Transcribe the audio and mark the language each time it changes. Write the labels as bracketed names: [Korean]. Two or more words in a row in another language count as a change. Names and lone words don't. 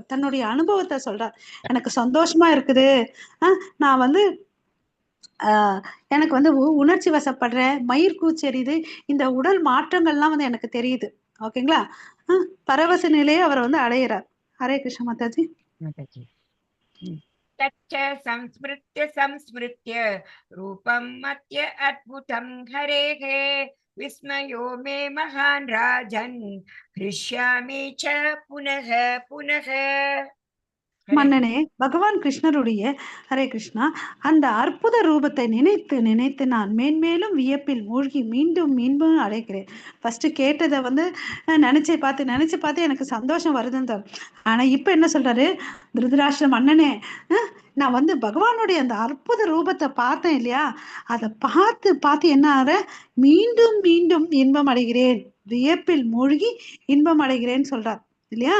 [Tamil] தன்னுடைய அனுபவத்தை சொல்றார். எனக்கு சந்தோஷமா இருக்குது, நான் வந்து எனக்கு வந்து உணர்ச்சி வசப்படுறேன், மயிர் கூச்செறியுது, இந்த உடல் மாற்றங்கள்லாம் வந்து எனக்கு தெரியுது. ஓகேங்களா? பரவச நிலையை அவர் வந்து அடையிறார். [Sanskrit] हरे कृष्ण माताजी. तच्च संस्मृत्य रूपं मत्य अद्भुतं हरेः विस्मयो मे महान् राजन् हृष्यामि च पुनः पुनः. [Tamil] மன்னனே, பகவான் கிருஷ்ணருடைய [Sanskrit] हरे कृष्ण [Tamil] அந்த அற்புத ரூபத்தை நினைத்து நினைத்து நான் மேன்மேலும் வியப்பில் மூழ்கி மீண்டும் மீண்டும் அடைக்கிறேன். ஃபர்ஸ்ட் கேட்டதை வந்து நினைச்சு பார்த்து எனக்கு சந்தோஷம் வருதுன்னு தரும். ஆனா இப்ப என்ன சொல்றாரு திருதராஷ்டிர மன்னனே, நான் வந்து பகவானுடைய அந்த அற்புத ரூபத்தை பார்த்தேன் இல்லையா, அதை பார்த்து என்ன ஆற மீண்டும் மீண்டும் இன்பம் அடைகிறேன், வியப்பில் மூழ்கி இன்பம் அடைகிறேன்னு சொல்றார் இல்லையா.